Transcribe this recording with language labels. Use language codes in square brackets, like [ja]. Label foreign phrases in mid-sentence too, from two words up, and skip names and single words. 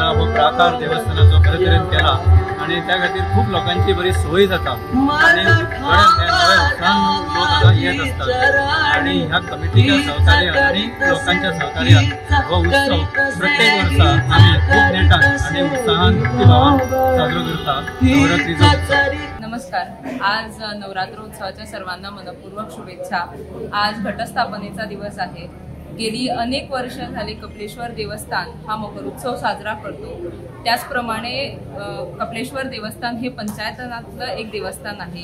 [kok] हो प्राकार देवस्थानाचो बरे तरेन केला आणि त्या खातीर खूप लोकांची बरी सोय जाता आणि बऱ्या नव्या उत्साहान लोक हांगा येत असतात। आणि ह्या कमिटीच्या सहकार्यान आणि लोकांच्या सहकार्यान हो उत्सव प्रत्येक वर्सा आम्ही खूप नेटान आणि उत्साहान भक्तिभावान साजरो करता नवरात्रीचो उत्सव। [mr] नमस्कार। आज नवरात्रोत्सवाच्या सर्वांना मनपूर्वक शुभेच्छा। आज घटस्थापनेचा दिवस आहे। गेली अनेक वर्ष झाले कपिलेश्वर देवस्थान हा मकर उत्सव साजरा करतो। त्याचप्रमाणे कपिलेश्वर देवस्थान हे पंचायतनातलं एक देवस्थान आहे।